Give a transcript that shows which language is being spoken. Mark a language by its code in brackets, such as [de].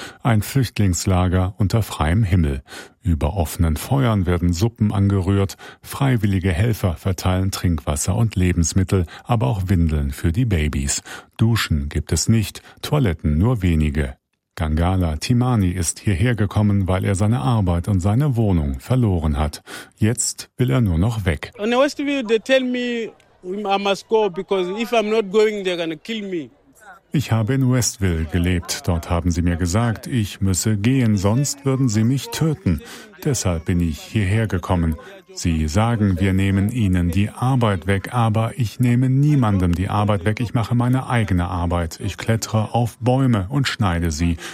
[de] Ein Flüchtlingslager unter freiem Himmel. Über offenen Feuern werden Suppen angerührt, freiwillige Helfer verteilen Trinkwasser und Lebensmittel, aber auch Windeln für die Babys. Duschen gibt es nicht, Toiletten nur wenige. Gangala Timani ist hierher gekommen, weil er seine Arbeit und seine Wohnung verloren hat. Jetzt will er nur noch weg. In der [en] Westview, they tell me I must go, because if I'm not going, they're gonna kill me. [de] Ich habe in Westville gelebt. Dort haben sie mir gesagt, ich müsse gehen, sonst würden sie mich töten. deshalb bin ich hierher gekommen. Sie sagen, wir nehmen ihnen die Arbeit weg, aber ich nehme niemandem die Arbeit weg. Ich mache meine eigene Arbeit. Ich klettere auf Bäume und schneide sie.